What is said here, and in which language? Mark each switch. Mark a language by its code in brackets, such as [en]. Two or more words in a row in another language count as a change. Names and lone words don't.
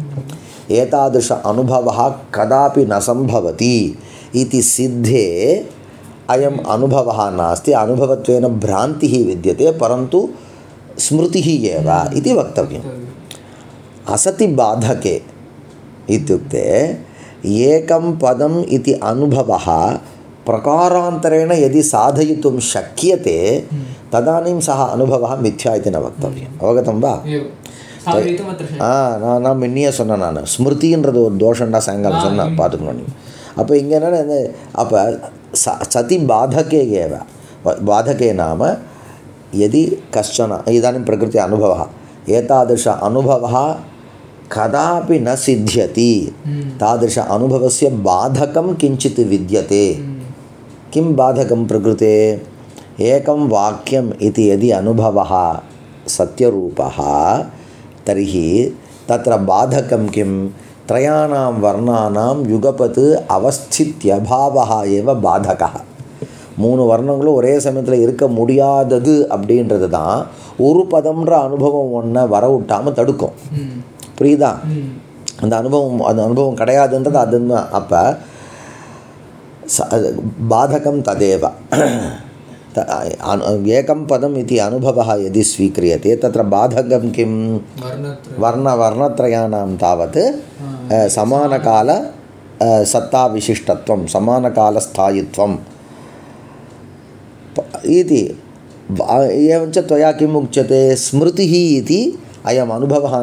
[sa] एतादृश अनुभवः कदापि न सम्भवति इति सिद्धे अयम् अनुभवः नास्ति, अनुभवत्वेन भ्रान्तिः विद्यते, परन्तु स्मृतिः एव इति वक्तव्यम्. असति बाधके इत्युक्ते एकं पदम् इति अनुभवः प्रकारान्तरेण यदि साधयितुं शक्यते तदानीं सः अनुभवः मिथ्या इति न वक्तव्यम्. अवगतं वा? [ta] நான் முன்னையே சொன்னேன், நான் ஸ்மிருதின்றது ஒரு தோஷண்டா சாயங்காலம் சொன்னேன், பார்த்துக்கணும். அப்போ இங்கே என்னென்ன, அப்போ [sa] सति बाधके एव, बाधके नाम यदि कश्चन इदानीं प्रकृति अनुभवः, एतादृश अनुभवः कदापि न सिद्ध्यति, तादृश अनुभवस्य बाधकं किञ्चित् विद्यते. किं बाधकं प्रकृते, एकं वाक्यम् इति यदि अनुभवः सत्यरूपः तर्हि तत्र बाधकं किं, त्रयाणां वर्णानां युगपत् अवस्थित्यभावः एव बाधकः. [ta] மூணு வர்ணங்களும் ஒரே சமயத்தில் இருக்க முடியாதது அப்படின்றது தான் ஒரு பதம்ன்ற அனுபவம் ஒன்றை வர விட்டாமல் தடுக்கும். புரியுதா? அந்த அனுபவம் கிடையாதுன்றது அதுதான். [sa] அப்போ बाधकं तदेव. एकं पदम् इति अनुभवः यदि स्वीक्रियते तत्र बाधकं किं, वर्णत्रयाणां तावत् समानकाल सत्ताविशिष्टत्वं समानकालस्थायित्वम् इति एवञ्च त्वया किम् उच्यते स्मृतिः इति अयम् अनुभवः